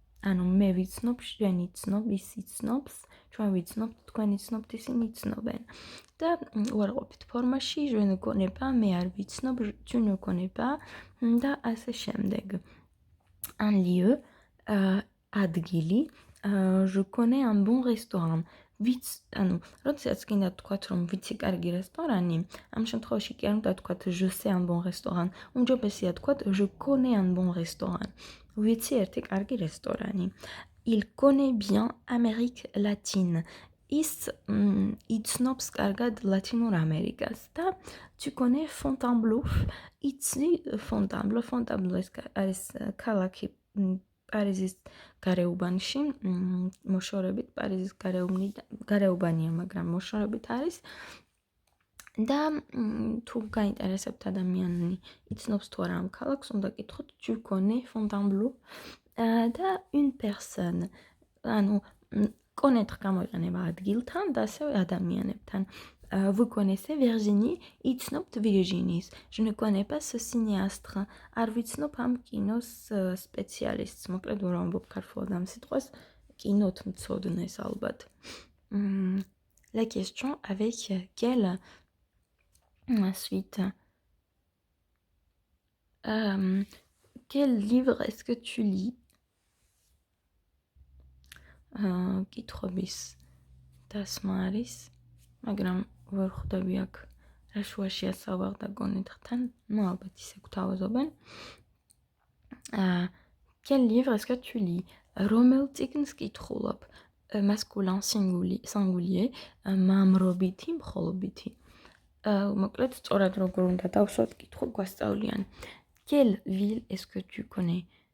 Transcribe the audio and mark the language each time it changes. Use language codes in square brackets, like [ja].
[ka] ანუ მე ვიცნობ, შენ იცნობ, ის იცნობს, ჩვენ ვიცნობთ, თქვენ იცნობთ, ისინი იცნობენ. და უარყოფით ფორმაში [fr] je ne connais pas, [ka] მე არ ვიცნობ, [fr] tu ne connais pas [ka] და ასე შემდეგ. [fr] Un lieu, [ka] ადგილი, [fr] je connais un bon restaurant. [ka] ანუ როდესაც გინდა თქვათ რომ ვიცი კარგი რესტორანი, ამ შემთხვევაში კი არ უნდა თქვათ [fr] je sais un bon restaurant. [ka] უმჯობესია თქვათ [fr] je connais un bon restaurant. [ka] ვიცი ერთი კარგი რესტორანი. [fr] Il connaît bien Amérique latine. [ka] ის იცნობს კარგად ლათინურ ამერიკას და [fr] tu connais Fontainebleau. [ka] იცი Fontainebleau. Fontainebleau არის ქალაქი პარიზის გარეუბანში, მოშორებით პარიზის გარეუბანია, მაგრამ მოშორებით არის. და თუ გაინტერესებთ ადამიანი, იცნობს თუ არა ამ ქალაქს, უნდა კითხოთ [fr] tu connais Fontainebleau [ka] და [fr] une personne. [ka] ანუ connaître გამოიყენება ადგილთან და ასევე ადამიანებთან. [fr] Vous connaissez Virginie? [ka] იცნობთ ვირჟინის. [fr] Je ne connais pas ce cinéastre. [ka] არ ვიცნობ ამ კინოს სპეციალისტს. მოკლედ ვერ ვამბობ ქართულად ამ სიტყვას, კინოთ მცოდნეს ალბათ. [fr] La question avec quelle suite. Quel livre est-ce que tu lis? [ka] კითხობის დასმა არის, მაგრამ ვერ ხვდები აქ რა შუაშია სავარდა გონეთთან, ну ალბათ ისე გვთავაზობენ. [fr] Quel livre est-ce que tu lis? [ka] რომელ წიგნს კითხულობ? [fr] Masculin singulier, [ka] მამრობითი, მხოლობითი. მოკლედ სწორად როგორ უნდა დავსვათ კითხვა გვასწავლიან. [fr] Quelle ville est-ce que tu connais?